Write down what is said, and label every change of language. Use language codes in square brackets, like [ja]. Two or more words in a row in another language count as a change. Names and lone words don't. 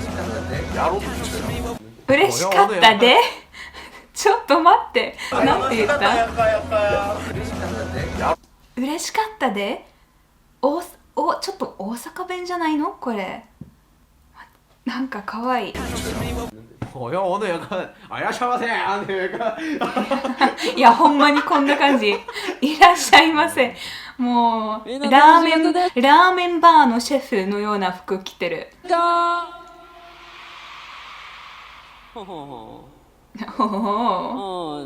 [ja] 嬉しかったでちょっと待って。なんて言った？やんかやんかや。嬉しかったでちょっと大阪弁じゃないのこれ。なんかかわいい。 [ko] 오늘 약간 아야샤마세 안돼 약간 [ja] いや、ほんまにこんな感じ。いらっしゃいませ。もう、ラーメンバーのシェフのような服着てる。ほほほほほほ。